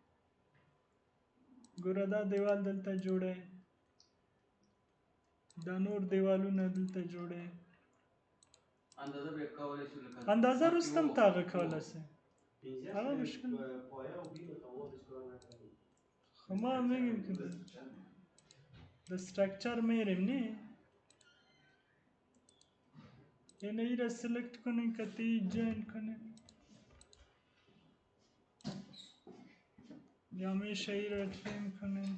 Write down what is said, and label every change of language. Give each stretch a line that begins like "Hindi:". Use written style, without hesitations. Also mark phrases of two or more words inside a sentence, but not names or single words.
Pashto: ګوره دا دیوال دلته جوړی، دا نور دیوالونه دلته جوړی. اندازه به کولی شو لکه اندازه وروسته هم ته هغه کولی سي، هغه مشکل خو
Persian: ما میگیم که د استرکچر میریم نه، یعنی این را سلکت کنین که تی جوین کنین یا میشه این را تریم کنین.